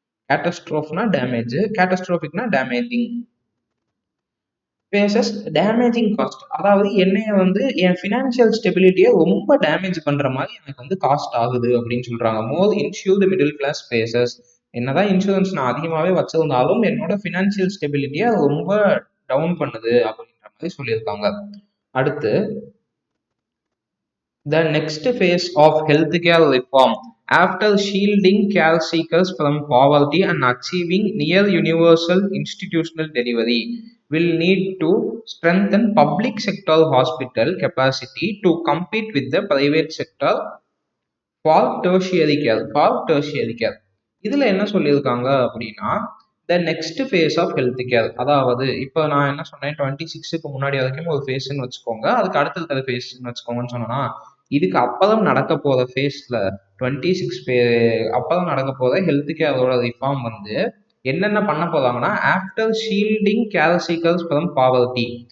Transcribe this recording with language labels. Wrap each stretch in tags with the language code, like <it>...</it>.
<ta>கேட்டஸ்ட்ரோஃப்னா damage, கேட்டஸ்ட்ரோபிக்னா damaging.</ta> <en>faces damaging cost,</en> <ta>அதாவது என்னைய வந்து என் ஃபினான்ஷியல் ஸ்டெபிலிட்டியை ரொம்ப டேமேஜ் பண்ற மாதிரி எனக்கு வந்து காஸ்ட் ஆகுது அப்படின்னு சொல்றாங்க.</ta> <en>more insured middle class faces,</en> <ta>என்னதான் இன்சூரன்ஸ் நான் அதிகமாகவே வச்சிருந்தாலும் என்னோட ஃபினான்ஷியல் ஸ்டெபிலிட்டியை ரொம்ப டவுன் பண்ணுது அப்படின்ற மாதிரி சொல்லியிருக்காங்க. அடுத்து</ta> <en>the next phase of healthcare reform, after shielding care seekers from poverty and achieving near universal institutional delivery, will need to strengthen public sector hospital capacity to compete with the private sector for tertiary care.</en> <ta>இதுல என்ன சொல்லியிருக்காங்க அப்படின்னா,</ta> <en>the next phase of health care,</en> <ta>அதாவது இப்போ நான் என்ன சொன்னேன், 26க்கு முன்னாடி வரைக்கும் ஒரு ஃபேஸ்ன்னு வச்சுக்கோங்க, அதுக்கு அடுத்தது ஃபேஸ்ன்னு வச்சுக்கோங்கன்னு சொன்னா, இதுக்கு அப்பதான் நடக்க போற ஃபேஸ்ல 26 அப்பதான் நடக்க போற ஹெல்த் கேரோட ரிஃபார்ம் வந்து என்னென்ன பண்ண போறாங்கன்னா,</ta> <en>After shielding care seekers from poverty.</en>